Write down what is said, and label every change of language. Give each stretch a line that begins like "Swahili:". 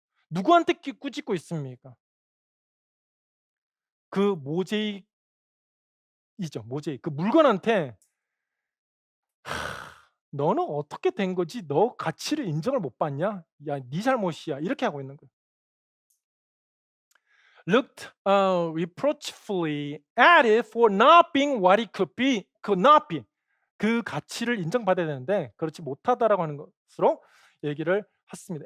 Korean: 누구한테 꾸짖고 있습니까? 그 모제이크이죠. 모제이크. 그 물건한테 "너는 어떻게 된 거지? 너 가치를 인정을 못 받냐? 야 네 잘못이야." 이렇게 하고 있는 거예요.
English: Looked reproachfully at it for not being what it could not be.
Korean: 그 가치를 인정받아야 되는데 그렇지 못하다라고 하는 것으로 얘기를 했습니다.